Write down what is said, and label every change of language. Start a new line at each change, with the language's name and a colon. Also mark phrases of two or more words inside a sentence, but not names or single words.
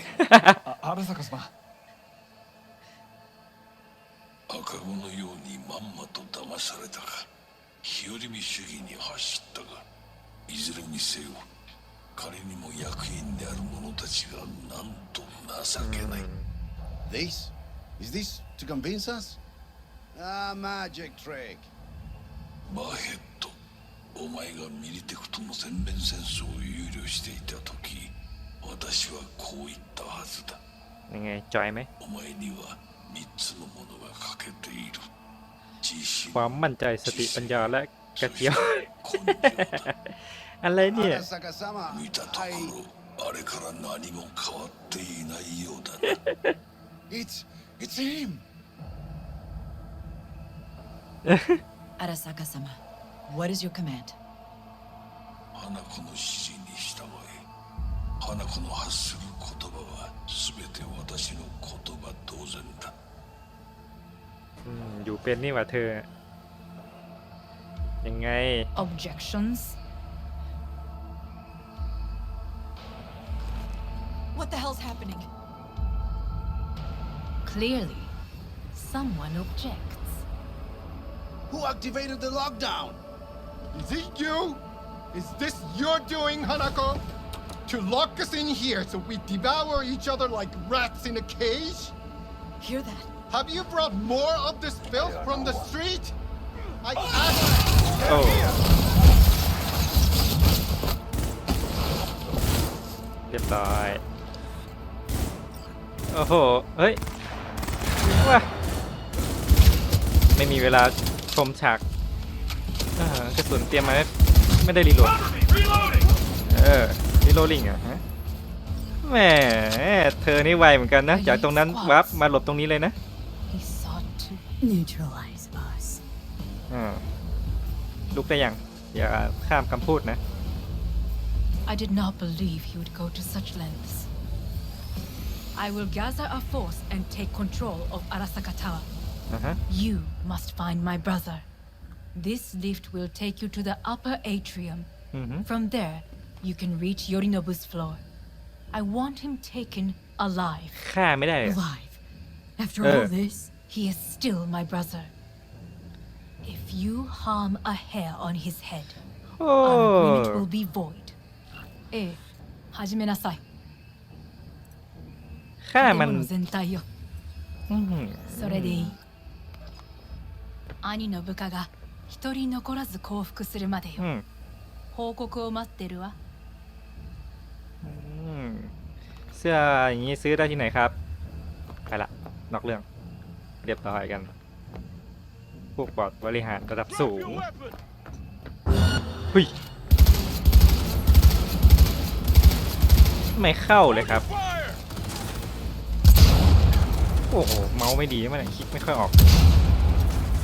Japanese: 荒坂様。赤子のようにまんまと騙されたか日和見主義に走ったがいずれにせよ彼にも役員である者たちがなんと情けない
English: This? Is this to convince us? Magic trick.
Japanese: バヘッドお前がミリテクとの全面戦争を憂慮していた時私はこう言ったはずだ
Thai: ยังไงจอยไหม
Japanese: お前には3つのものが欠けている自信
Thai: ความมั่นใจสติปัญญาและกระเจียว
Japanese: 根性だ
Thai: อะไรเนี่ย
English: Arasaka-sama,
Japanese: 見たとこ
English: I...
Japanese: ろあれから何も変わっていないようだな
English: It's him! Arasaka-sama, what is your command?
Japanese: 花子の指示に従え花子の発する言葉は全て私の言葉同然だ
Thai: อยู่เป็นนี่หว่าเธอ ยังไง
English: Objections? What the hell's happening? Clearly, someone objects. Who activated the lockdown? Is it you? Is this your doing, Hanako? To lock us in here so we devour each other like rats in a cage? Hear that? Have you brought more of this filth from the street? I asked.
Thai: โอ้ เรียบร้อย โอ้โห เฮ้ยว้าไม่มีเวลาชมฉากกระสุนเตรียมมาไม่ได้รีโหลดรีโหลดลิงอะฮะแหมเธอนี่ไวเหมือนกันนะ จากตรงนั้นวับมาหลบตรงนี้เลยนะ
English: He sought to Neutralize us.
Thai: ลุกได้ยังอย่าข้ามคำพูดนะ
English: I did not believe he would go to such lengths. I will gather a force and take control of Arasaka Tower.
Thai: อ่าฮะ
English: You must find my brother. This lift will take you to the upper atrium. From there, you can reach Yorinobu's floor. I want him taken alive.
Thai: ฆ่าไม่ได้เลย
English: Alive. After all this? He is still my brother. If you harm a hair on his head,
Thai: โอ้
English: our agreement will be void.
Japanese: 始めなさい。
Thai: ฆ่ามัน
Japanese: 建物全体よ。
Thai: อื้อหือ
Japanese: それでいい。兄の部下が一人残らず降伏するまでよ。
Thai: อืม
Japanese: 報告を待ってるわ。
Thai: เสื้ออย่างนี้ซื้อได้ที่ไหนครับไปละนอกเรื่องเรียบร้อยกันพวกบอร์ดบริหารระดับสูงหุยไม่เข้าเลยครับ โอ้โหเมาส์ไม่ดีมันคลิกไม่ค่อยออก